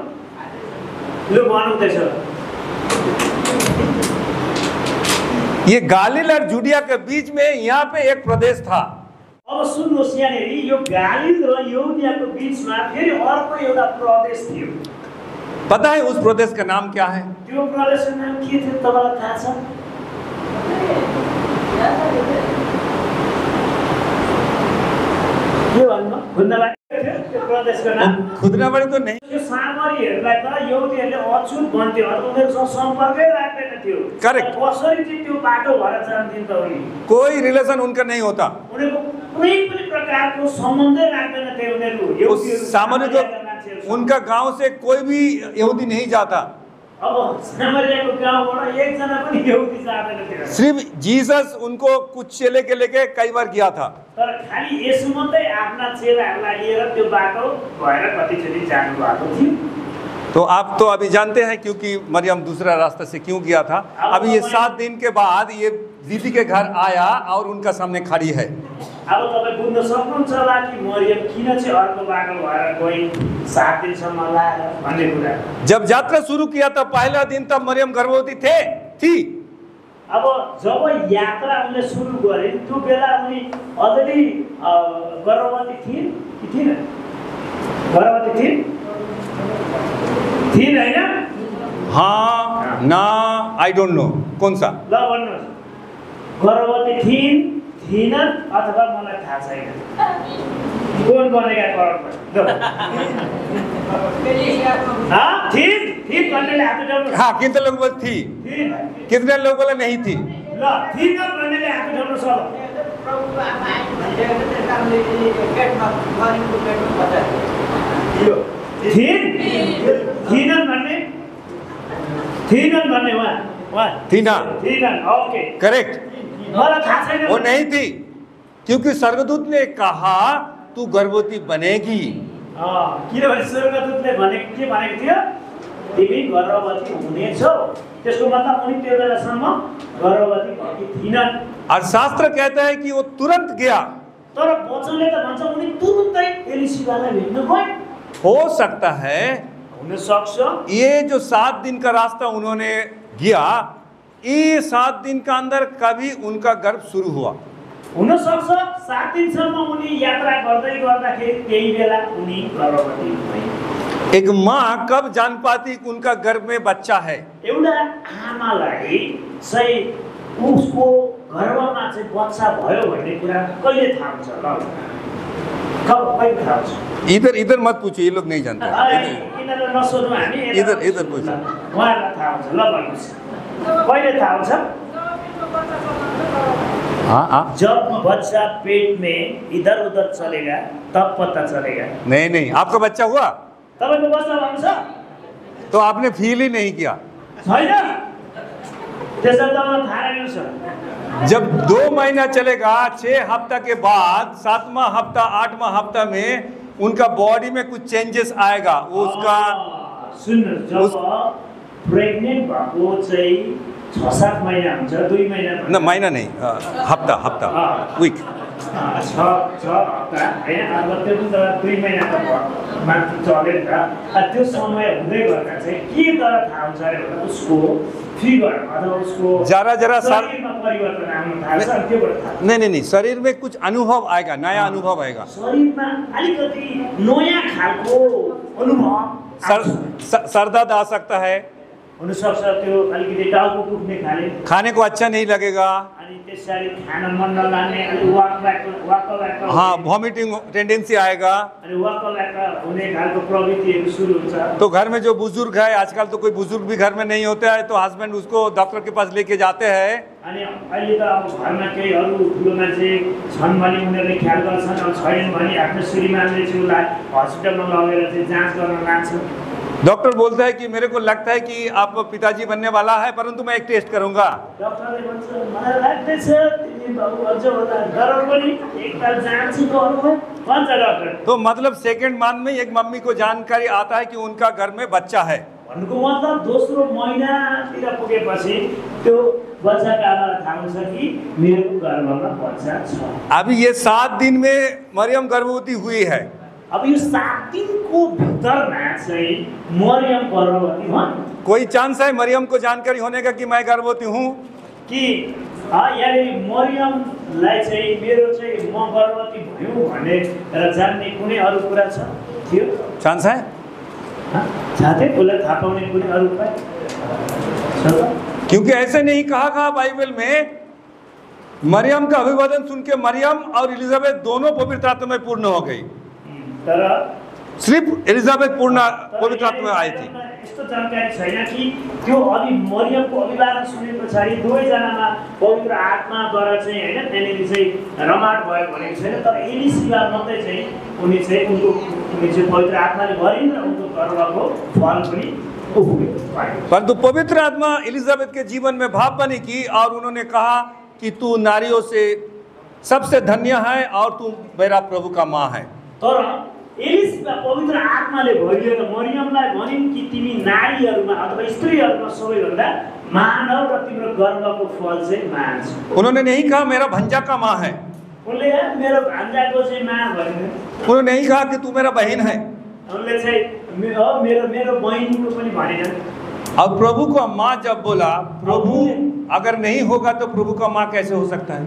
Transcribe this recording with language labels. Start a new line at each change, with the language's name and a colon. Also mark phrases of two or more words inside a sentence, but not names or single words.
Nepali: लु भनौँ त्यसो।
Hindi: ये गालिल और जुडिया के बीच में यहाँ पे एक प्रदेश था।
Nepali: अब सुन्नुहोस्, यहाँनिर यो गालिल र यहुदियाको बीचमा फेरि अर्को एउटा प्रदेश थियो।
Hindi: पता है उस प्रदेश का नाम क्या है?
Nepali: त्यो प्रदेशको नाम के थियो तपाईँलाई थाहा छ? के भन्नु? खुन्दा त्यो प्रदेशको नाम।
Hindi: खुदना बड़ी तो नहीं।
Nepali: यो सामरीहरूलाई त यहुदीहरूले अछुत भन्थ्यो, उनीहरूसँग सम्पर्कै राख्दैन थियो।
English: Correct.
Nepali: कसरी चाहिँ त्यो बाटो भएर जान्थिन् त उनी?
Hindi: कोई रिलेशन उनका नहीं होता।
Nepali: उनीहरूको कुनै पनि प्रकारको सम्बन्धै राख्दैन थियो उनीहरू यहुदीहरू।
Hindi: उस सामान्य तो उनका गांव से कोई भी यहूदी नहीं जाता।
Nepali: अब सामरियाको गाउँबाट एकजना पनि यहुदी जाँदैन थियो।
Hindi: सिर्फ जीसस उनको कुछ चेले के लेके कई बार किया था।
Nepali: तर खाली यसो मात्रै आफ्ना चेलाहरूलाई लिएर त्यो बाटो भएर कतिचोटि जानु भएको थियो।
Hindi: तो आप तो अभी जानते हैं क्योंकि मरियम दूसरा रास्ता से क्यों किया था। अभी ये 7 दिन के बाद ये दीदी के घर आया और उनका सामने खड़ी है।
Nepali: अब तपाईँ बुझ्न सक्नुहुन्छ होला कि मरियम किन चाहिँ अर्को बाटो भएर गई 7 दिनसम्म लाएर भन्ने कुरा।
Hindi: जब यात्रा शुरू किया था पहला दिन तब मरियम गर्भवती थी।
Nepali: अब जब यात्रा उनले सुरु गरे त्यो बेला उनी अलरेडी गर्भवती थिइन् कि थिएन? गर्भवती थिइन् हैन?
Hindi: हाँ ना
English: I don't know
Hindi: कौन सा।
Nepali: ल भन्नुहोस्, गर्भवती थिइनन् अथवा मलाई थाहा छैन।
Hindi: कौन बनेगा करोडपति?
Nepali: हाँ थिइन् भन्नेले हात उठाउनु।
Hindi: हाँ कितने लोग बोले थी,
Nepali: थिइन्।
Hindi: कितने लोग बोले नहीं थी।
Nepali: ल थिइन् भन्नेले हात उठाउनु सब। थिइनन् भन्ने वहाँ
Hindi: थी ना।
Nepali: थिइनन्। ओके
English: करेक्ट।
Nepali: मलाई थाहा छैन।
Hindi: वो नहीं थी क्योंकि स्वर्गदूत ने कहा तू गर्भवती बनेगी।
Nepali: किनभने स्वर्गदूतले भनेको के भनेको थियो? तिमी गर्भवती हुनेछौ। त्यसको मतलब उनी त्यो बेलासम्म गर्भवती भएकी थिइनन्।
Hindi: और शास्त्र कहता है कि वो तुरंत गया।
Nepali: तर वचनले त भन्छ उनी तुरुन्तै एलिसिबालाई भेट्न गए।
Hindi: हो सकता है
Nepali: हुन सक्छ
Hindi: ये जो 7 दिन का रास्ता उन्होंने गया, ये 7 दिन का अंदर कभी उनका गर्भ शुरू हुआ।
Nepali: हुन सक्छ 7 दिनसम्म उनी यात्रा गर्दै गर्दाखेरि त्यही बेला उनी गर्भवती भए।
Hindi: एक माँ कब जान पाती कि उनका गर्भ में बच्चा है?
Nepali: एउटा आमालाई चाहिँ उसको गर्भमा चाहिँ बच्चा भयो भन्ने कुरा कहिले थाहा हुन्छ? ल कहिले थाहा हुन्छ?
Hindi: इधर मत पूछो, ये लोग नहीं जानते।
Nepali: किनभने नसोध्नु हामी।
Hindi: इधर पूछो।
Nepali: उहाँहरूलाई थाहा हुन्छ। ल भन्नुहोस् कहिले थाहा हुन्छ?
Hindi: हाँ जब बच्चा पेट में इधर उधर चलेगा तब पता चलेगा। नहीं आपका बच्चा हुआ
Nepali: तपाईँको बच्चा भएको छ?
Hindi: तो आपने फील ही नहीं किया।
Nepali: छैन? त्यसो त मलाई थाहा रहेन सर।
Hindi: जब 2 महीना चलेगा, 6 हफ्ता के बाद 7वां हफ्ता 8वां हफ्ता में उनका बॉडी में कुछ चेंजेस आएगा। वो उसका
Nepali: सुन्नुहोस्, जब प्रेग्नेन्ट भएको चाहिँ 6-7 महिना हुन्छ, 2 महिना
Hindi: न महीना नहीं हफ्ता वीक
Nepali: 6 हप्ता हैन, अब त्यो पनि त 2 महिनाको माथि चल्यो नि त। त्यो समय हुँदै गर्दा चाहिँ के तर थाहा हुन्छ अरे भन्दा उसको फिगर अथवा उसको जरा शरीरमा परिवर्तन आउन थाल्छ। अनि त्योबाट थाहा
Hindi: नहीं शरीर में कुछ अनुभव आएगा, नया अनुभव आएगा।
Nepali: शरीरमा अलिकति नयाँ खालको अनुभव
Hindi: सरदर्द आ सकता है,
Nepali: हुन सक्छ। त्यो अलिकति टाउको दुख्ने
Hindi: खाने को अच्छा नहीं लगेगा।
Nepali: अनि त्यसरी खान मन नलाग्ने, अनि वाक
Hindi: हाँ
English: vomiting tendency
Hindi: आएगा।
Nepali: अनि वाक हुने खालको प्रवृत्तिहरू सुरु हुन्छ।
Hindi: तो घर में जो बुजुर्ग है, आजकल तो कोई बुजुर्ग भी घर में नहीं होता है, तो हस्बैंड उसको डॉक्टर के पास लेके जाते हैं।
Nepali: अनि अहिले त अब घरमा केही अरू ठुलो मान्छे छन् भने उनीहरूले ख्याल गर्छन्, अब छैन भने आफ्नो श्रीमानले चाहिँ उसलाई हस्पिटलमा लगेर चाहिँ जाँच गर्न लान्छन्।
Hindi: डॉक्टर बोलता है कि मेरे को लगता है कि आप पिताजी बनने वाला है, परंतु मैं एक टेस्ट करूंगा।
Nepali: डॉक्टरले भन्छ मलाई लाग्दैछ तिमी बाबु अझ होला गरौ पनि एकताल जाँच गर्नु भन्छ डॉक्टर।
Hindi: तो मतलब
English: second month
Hindi: में एक मम्मी को जानकारी आता है कि उनका घर में बच्चा है।
Nepali: भन्नुको मतलब दोस्रो महिनातिर पुगेपछि त्यो बच्चाको आमालाई थाहा हुन्छ कि मेरो गर्भमा बच्चा छ।
Hindi: अभी ये 7 दिन में मरियम गर्भवती हुई है।
Nepali: अब यो 7 दिनको भित्रमा चाहिँ मरियम गर्भवती भन्।
Hindi: कोई चांस है मरियम को जानकारी होने का कि मैं गर्भवती हूँ?
Nepali: कि यानी मरियमलाई चाहिँ मेरो चाहिँ म गर्भवती भयो भनेर जान्ने कुनै अरू कुरा छ? थियो
Hindi: चांस है?
Nepali: साथै उसलाई थाहा पाउने कुनै अरू उपाय छ?
Hindi: क्योंकि ऐसे नहीं कहा बाइबल में। मरियम का अभिवादन सुन के मरियम और एलिजाबेथ दोनों पवित्र आत्मा में पूर्ण हो गई।
Nepali: तर
Hindi: सिर्फ एलिजाबेथ पूर्ण पवित्र आत्मा में आई थी।
Nepali: यस्तो जानकारी छैन कि त्यो अघि मरियमको अभिवादन सुने पछाडि दुवैजनामा पवित्र आत्माद्वारा चाहिँ हैन त्यहाँनिर चाहिँ रमाट भयो भनेको छैन, तर एलिसिबा मात्रै चाहिँ उनी चाहिँ पवित्र आत्माले भरिन् र उनको गर्भको फल पनि उठ्यो।
Hindi: परंतु पवित्र आत्मा एलिजाबेथ के जीवन में भाव बनी की और उन्होंने कहा कि तू नारियों से सबसे धन्य है और तू मेरा प्रभु का माँ है।
Nepali: तर एलिसिबा पवित्र आत्माले भरिएर मरियमलाई भनिन् कि तिमी नारीहरूमा अथवा स्त्रीहरूमा सबैभन्दा महान हौ र तिम्रो गर्भको फल चाहिँ महान छ।
Hindi: उन्होंने नहीं कहा मेरा भंजा का माँ है,
Nepali: उनले मेरो भान्जाको चाहिँ माँ भनेन।
Hindi: उन्होंने नहीं कहा कि तू मेरा बहन है,
Nepali: उनले चाहिँ मेरो बहिनीको पनि भनेन।
Hindi: और प्रभु का माँ जब बोला, प्रभु अगर नहीं होगा तो प्रभु का माँ कैसे हो सकता है?